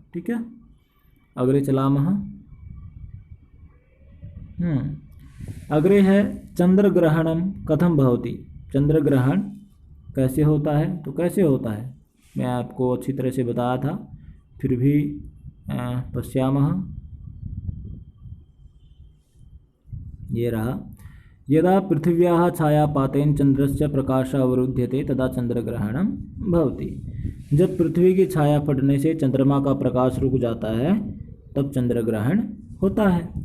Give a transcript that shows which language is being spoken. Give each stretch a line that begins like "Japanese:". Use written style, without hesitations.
Hindi: ठीक है,
Sanskrit: अग्रे चलामः। अग्रे है चंद्रग्रहणम कथम भवति।
Hindi: चंद्रग्रहण कैसे होता है? तो कैसे होता है मैं आपको अच्छी तरह से बताया था, फिर भी पश्यामः। ये रहा।
Sanskrit: यदा पृथिव्याः छायापातेन चंद्रस्य प्रकाशः अवरुध्यते तदा चंद्रग्रहणं भवति।
Hindi: जब पृथ्वी की छाया पड़ने से चंद्रमा का प्रकाश रुक जाता है तब चंद्रग्रहण होता है।